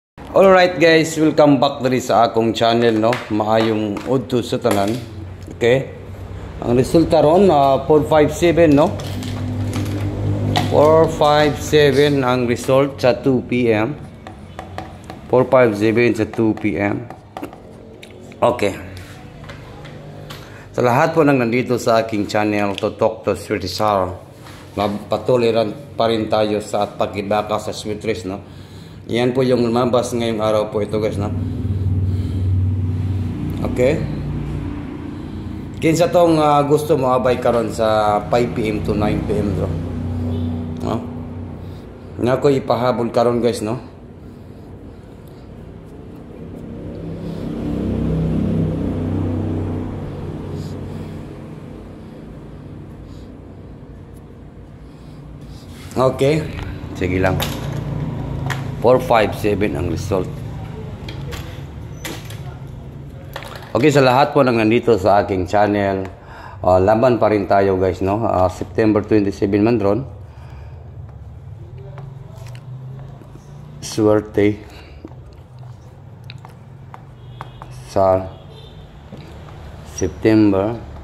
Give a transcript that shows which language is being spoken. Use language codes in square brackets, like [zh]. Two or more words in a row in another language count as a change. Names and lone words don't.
[en] Alright guys, welcome back [ceb] diri sa akong channel, no. Maayong udto sa tanan. Okay? Ang resulta ron 457, no. 457 ang result sa 2 PM. 457 sa 2 PM. Okay. [tl] Sa lahat po nang nandito sa aking channel, [en] to talk to [tl] Sweet Rizal. Patuloy pa rin tayo sa at pagkibaka sa Sweet Riz, no. Yan po yung lumabas ngayong araw po ito, guys, no. Okay. [ceb] Kinsa tong gusto mo abay karon sa 5 PM to 9 PM bro. No? Nga ko ipahabol karon, guys, no. Okay. Sige lang. 457 ang result. [tl] Okay, sa lahat po nang nandito sa aking channel, laban pa rin tayo, guys, no. [ceb] September 27 man ron. Swerte sa September